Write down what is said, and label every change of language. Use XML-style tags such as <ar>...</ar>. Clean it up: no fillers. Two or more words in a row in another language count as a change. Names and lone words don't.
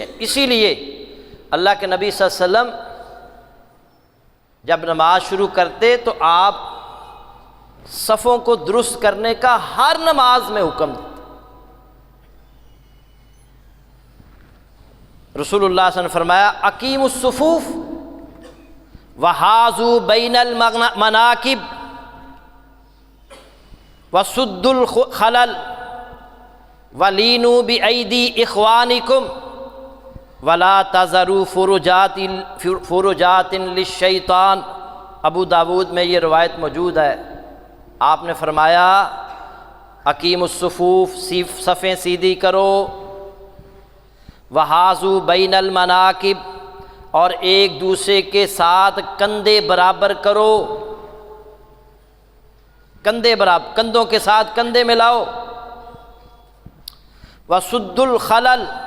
<ur>اسی لیے اللہ کے نبی</ur> <ar>صلی اللہ علیہ وسلم</ar> <ur>جب نماز شروع کرتے تو آپ صفوں کو درست کرنے کا ہر نماز میں حکم دیتے۔</ur> <ar>رسول اللہ صلی اللہ علیہ وسلم</ar> <ur>نے فرمایا</ur> <ar>اقیموا الصفوف وحاذوا بین المناکب وسدوا الخلل ولینوا بأیدی اخوانکم ولا تذروا فرجات للشیطان۔</ar> <ur>ابو داود میں یہ روایت موجود ہے، آپ نے فرمایا</ur> <ar>اقیم الصفوف،</ar> <ur>صفیں سیدھی کرو،</ur> <ar>وحاذوا بین المناکب،</ar> <ur>اور ایک دوسرے کے ساتھ کندھے برابر کرو، کندھے برابر، کندھوں کے ساتھ کندھے ملاؤ،</ur> <ar>وسد الخلل،</ar>